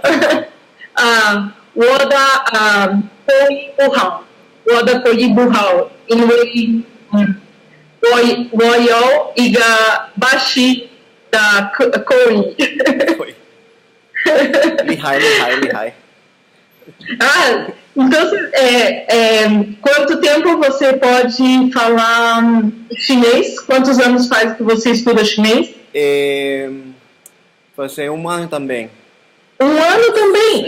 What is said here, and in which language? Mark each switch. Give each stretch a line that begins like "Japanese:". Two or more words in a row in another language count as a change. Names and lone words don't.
Chinese: 我的口语不好，因为我有一个巴西的口语。厉害。
Portuguese: Então, quanto tempo você pode falar chinês? Quantos anos faz que você estuda chinês? Vai ser 1 ano também. 1 ano também?